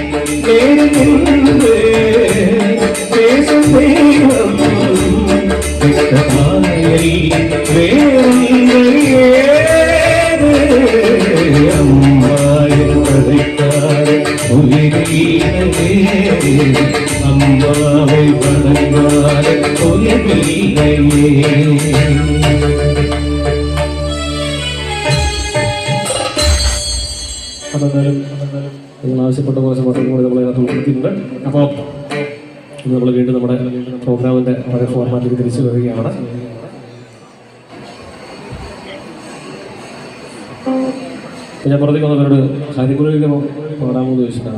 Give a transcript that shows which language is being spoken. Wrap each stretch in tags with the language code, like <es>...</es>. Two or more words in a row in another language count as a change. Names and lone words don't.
<ta>பேசும் தெய்வம் அம்மாவை படைக்காத உயிரில்லையே, அம்மாவை வணங்காத உயிரில்லையே.</ta> <ml>അതെന്നാലും നിങ്ങൾ ആവശ്യപ്പെട്ട കുറച്ച് പാട്ടുകൾ കൂടി നമ്മൾ അതിനകത്ത് ഉൾപ്പെടുത്തിയിട്ടുണ്ട്. അപ്പോൾ നമ്മൾ വീണ്ടും നമ്മുടെ പ്രോഗ്രാമിൻ്റെ പഴയ ഫോർമാറ്റിലേക്ക് തിരിച്ചു വരികയാണ്. ഞാൻ പുറത്തേക്ക് വന്നവരോട് കാര്യങ്ങളിലേക്ക് പാടാമെന്ന് ചോദിച്ചിട്ടാണ്.</ml>